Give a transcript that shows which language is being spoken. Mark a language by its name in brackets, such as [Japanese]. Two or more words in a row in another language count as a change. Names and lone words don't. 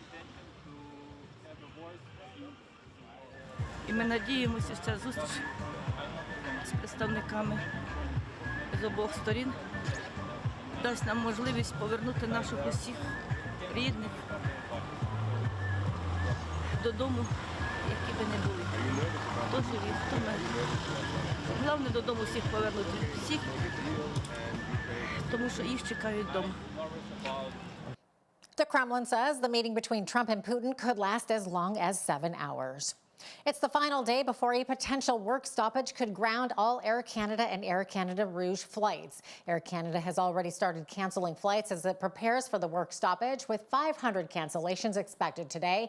[Ukrainian] І ми надіємося, що ця зустріч з представниками з обох сторін дасть нам можливість повернути наших усіх рідних додому, які би не були. Хто живі, хто мертвий. Головне додому всіх повернути, всіх, тому що їх чекають вдома. [English] The Kremlin says the meeting between Trump and Putin could last as long as 7 hours. It's the final day before a potential work stoppage could ground all Air Canada and Air Canada Rouge flights. Air Canada has already started canceling flights as it prepares for the work stoppage, with 500 cancellations expected today.